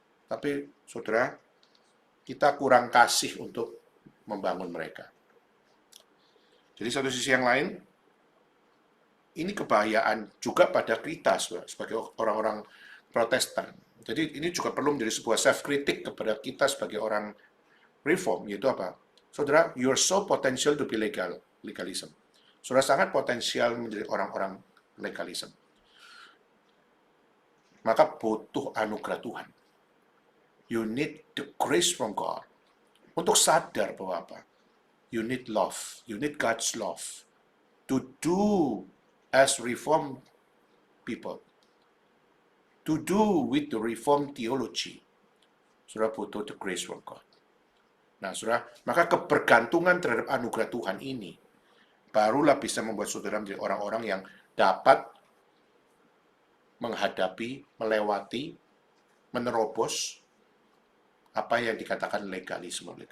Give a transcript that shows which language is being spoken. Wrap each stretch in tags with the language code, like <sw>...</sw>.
<id>Tapi saudara, kita kurang kasih untuk membangun mereka. Jadi satu sisi yang lain, ini kebahayaan juga pada kita sebagai orang-orang Protestan. Jadi ini juga perlu menjadi sebuah self-kritik kepada kita sebagai orang reform, yaitu apa? Saudara,</id> <en>you're so potential to be legalism.</en> <id>Saudara sangat potensial menjadi orang-orang legalism. Maka butuh anugerah Tuhan.</id> <en>You need the grace from God.</en> <id>Untuk sadar bahwa apa?</id> <en>You need love. You need God's love. To do as reformed people. To do with the reformed theology.</en> <id>Saudara butuh</id> <en>the grace from God.</en> <id>Nah, saudara, maka kebergantungan terhadap anugerah Tuhan ini barulah bisa membuat saudara menjadi orang-orang yang dapat menghadapi, melewati, menerobos apa yang dikatakan legalisme.</id>